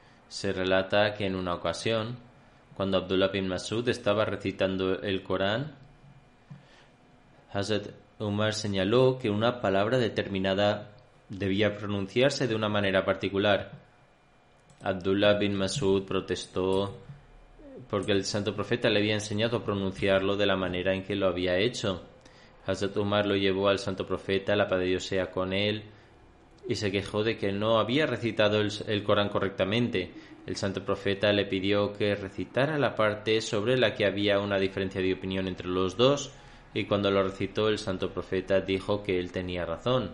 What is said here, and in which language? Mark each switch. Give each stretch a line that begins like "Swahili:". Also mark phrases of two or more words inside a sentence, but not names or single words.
Spanish: Se relata que en una ocasión, cuando Abdullah bin Masud estaba recitando el Corán, Hazrat Umar señaló que una palabra determinada debía pronunciarse de una manera particular. Abdullah bin Masud protestó porque el santo profeta le había enseñado a pronunciarlo de la manera en que lo había hecho. Hazrat Umar lo llevó al santo profeta, la paz de Dios sea con él, y se quejó de que no había recitado el Corán correctamente. El santo profeta le pidió que recitara la parte sobre la que había una diferencia de opinión entre los dos, y cuando lo recitó el santo profeta dijo que él tenía razón.